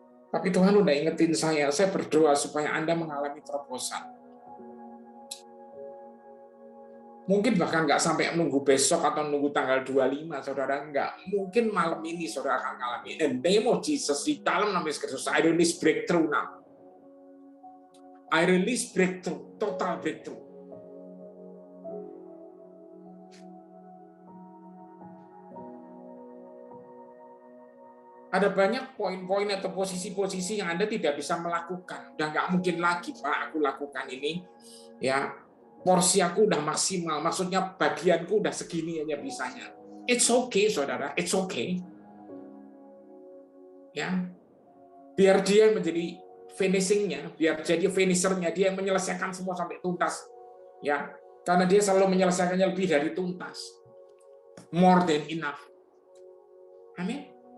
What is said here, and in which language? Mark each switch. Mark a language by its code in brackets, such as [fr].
[id] Tapi Tuhan udah ingetin saya berdoa supaya Anda mengalami terobosan. Mungkin bahkan nggak sampai menunggu besok atau menunggu tanggal 25, saudara, nggak. Mungkin malam ini saudara akan mengalami. [en] In the name of Jesus, [id] di dalam nama Yesus Kristus, [en] I release breakthrough now. I release breakthrough, total breakthrough. [id] Ada banyak poin-poin atau posisi-posisi yang Anda tidak bisa melakukan. Udah nggak mungkin lagi, Pak, aku lakukan ini. Ya, porsi aku udah maksimal, maksudnya bagianku udah segini aja bisanya. [en] It's okay, saudara, it's okay. [id] Ya, biar dia menjadi finishingnya, biar jadi finishernya, dia yang menyelesaikan semua sampai tuntas. Ya, karena dia selalu menyelesaikannya lebih dari tuntas, [en] more than enough. [id] Amin.